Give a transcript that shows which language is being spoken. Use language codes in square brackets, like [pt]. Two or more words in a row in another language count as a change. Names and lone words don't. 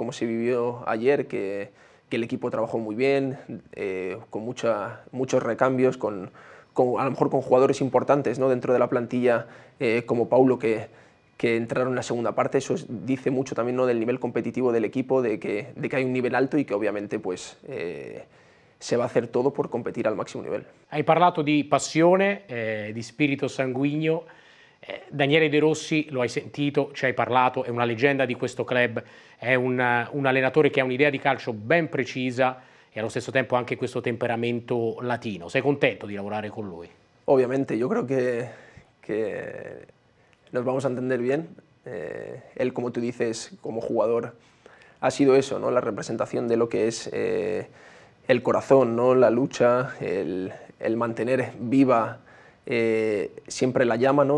[es] Como se vivió ayer, que el equipo trabajó muy bien, con muchos recambios, a lo mejor con jugadores importantes, ¿no? dentro de la plantilla, como Paulo, que entraron en la segunda parte. Eso dice mucho también, ¿no? del nivel competitivo del equipo, de que hay un nivel alto y que obviamente pues, se va a hacer todo por competir al máximo nivel. [it] Hai parlato di passione, di spirito sanguigno. Daniele De Rossi, lo hai sentito, ci hai parlato, è una leggenda di questo club, è un allenatore che ha un'idea di calcio ben precisa e allo stesso tempo anche questo temperamento latino. Sei contento di lavorare con lui? [es] Obviamente, yo creo que nos vamos a entender bien. Él, como tú dices, como jugador, ha sido eso, ¿no? La representación de lo que es el corazón, ¿no? La lucha, el mantener viva siempre la llama, ¿no?